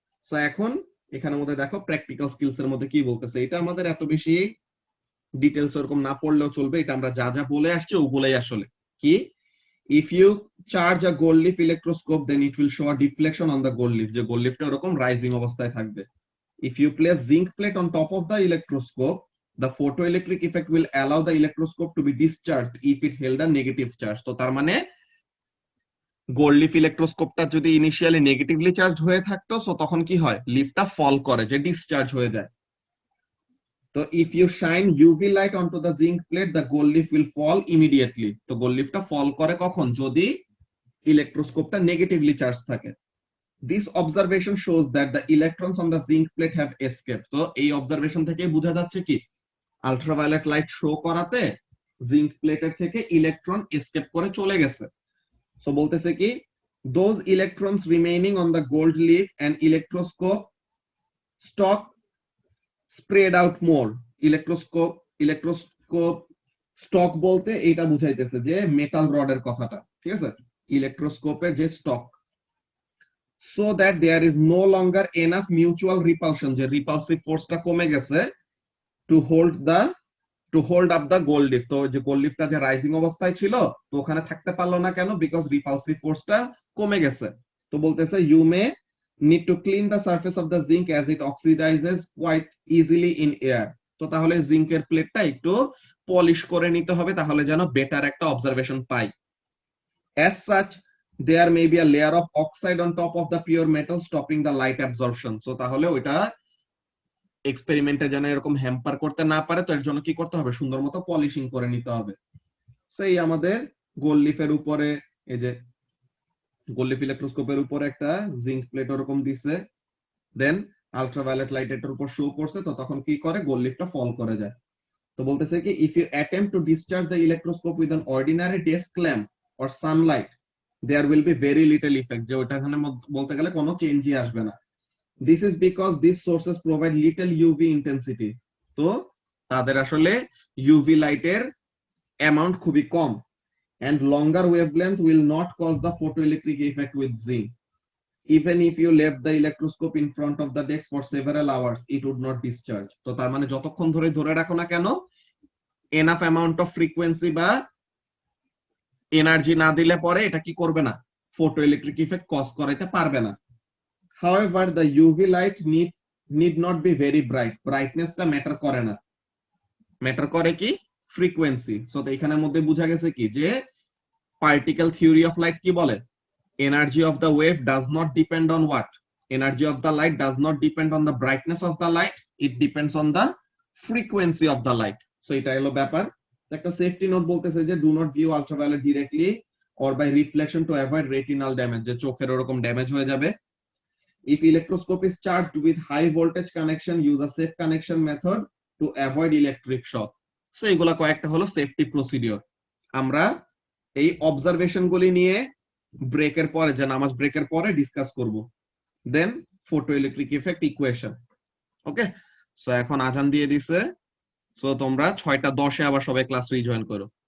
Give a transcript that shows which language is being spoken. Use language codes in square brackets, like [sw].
[bn] So এখন এখানের মধ্যে দেখো প্র্যাকটিক্যাল স্কিলস এর মধ্যে কি বলতেছে, এটা আমাদের এত বেশি ডিটেইলস এরকম না পড়লেও চলবে, এটা আমরা যা যা বলে আসছি ওগুলাই আসলে কি, [en] if you charge a gold leaf [bn] electroscope then it will show a deflection on the gold leaf, যে গোল্ড লিফটা এরকম রাইজিং অবস্থায় থাকবে। [en] If you place zinc plate on top of the electroscope, the photoelectric effect will allow the electroscope to be discharged if it held a negative charge. [bn] তো তার মানে gold leaf ইলেকট্রোস্কোপটা যদি initially negatively charge হয়ে থাকতো, so তখন কি হয়, লিফটা ফল করে, যে ডিসচার্জ হয়ে যায়। [en] তো if you shine UV light onto the zinc plate, the gold leaf will fall immediately. [bn] তো গোল্ড লিফটা ফল করে কখন, যদি ইলেকট্রোস্কোপটা নেগেটিভলি চার্জ থাকে। [en] This observation shows that the electrons on the zinc plate have escaped. [bn] তো এই অবজারভেশন থেকে বোঝা যাচ্ছে কি, আলট্রাভায়োলেট লাইট শো করাতে জিঙ্ক প্লেটের থেকে ইলেকট্রন এসকেপ করে চলে গেছে। সো বলতেছে কি, [en] those electrons remaining on the gold leaf and electroscope stock spread out more. [bn] Electroscope stock বলতে এইটা বুঝাইতেছে যে মেটাল রডের কথাটা, ঠিক আছে, ইলেকট্রোস্কোপের যে stock. [en] so that there is no longer enough mutual repulsion, [bn] যে রিপালসিভ ফোর্সটা কমে গেছে, [en] to hold up the gold leaf. [bn] তো যে গোল্ড লিফটা যে রাইজিং অবস্থায় ছিল, তো ওখানে থাকতে পারলো না কেন? বিকজ রিপালসিভ ফোর্সটা কমে গেছে। তো বলতেছে [en] you may need to clean the surface of the zinc as it oxidizes quite easily in air. [bn] তো তাহলে জিঙ্কের প্লেটটা একটু পলিশ করে নিতে হবে, তাহলে যেন বেটার একটা observation pi. [en] As such, there may be a layer of oxide on top of the pure metal stopping the light absorption. [bn] So তাহলে ওইটা এক্সপেরিমেন্টে যেন এরকম হ্যাম্পার করতে না পারে, তো এর জন্য কি করতে হবে? সুন্দর মতো পলিশিং করে নিতে হবে। সেই আমাদের গোল্ড লিফের উপরে, এই যে গোল্ড লিফ ইলেকট্রোস্কোপের উপরে একটা জিঙ্ক প্লেট ওরকম দিছে, দেন আলট্রাভায়োলেট লাইট এটার উপর শো করছে, তো তখন কি করে? গোল্ড লিফটা ফল করে যায়। তো বলতেছে কি, [en] if you attempt to discharge the electroscope with an ordinary desk lamp or sunlight, there will be very little effect, [bn] যে ওটা এখানে বলতে গেলে কোনো চেঞ্জই আসবে না। [en] This is because these sources provide little UV intensity. [bn] তো তাদের আসলে UV লাইটের অ্যামাউন্ট খুবই কম, [en] and longer wavelength will not cause the photoelectric effect with zinc. Even if you left the electroscope in front of the desk for several hours, it would not discharge. [bn] তো তার মানে যতক্ষণ ধরে রাখো না কেন, এনাফ অ্যামাউন্ট অফ ফ্রিকোয়েন্সি বা energy না দিলে পরে এটা কি করবে না? ফটোইলেকট্রিক ইফেক্ট কজ করাইতে পারবে না। [en] However, the UV light need not be very bright. [bn] ব্রাইটনেসটা matter করে না, ম্যাটার করে কি? ফ্রিকোয়েন্সি। সো তো এখানের মধ্যে বোঝা গেছে কি, যে পার্টিকেল থিওরি অফ লাইট কি বলে? [en] Energy of the wave does not depend on what? Energy of the light does not depend on the brightness of the light, it depends on the frequency of the light. [bn] So এটা হলো ব্যাপার। একটা safety note বলতেছে যে [en] do not view ultraviolet directly or by reflection to avoid retinal damage, [bn] যে চোখের ওরকম damage হয়ে যাবে। [en] If electroscope is charged with high voltage connection, use a safe connection method to avoid electric shock. [bn] So এগুলা কয়েকটা হলো safety procedure. আমরা এই অবজারভেশন গুলি নিয়ে ব্রেকের পরে, যে নামাজ ব্রেকের পরে ডিসকাস করব। দেন ফটোইলেকট্রিক ইফেক্ট ইকুয়েশন। ওকে, সো এখন আজান দিয়ে দিছে, সো তোমরা 6:10 আবার সবাই ক্লাস রিজয়েন করো।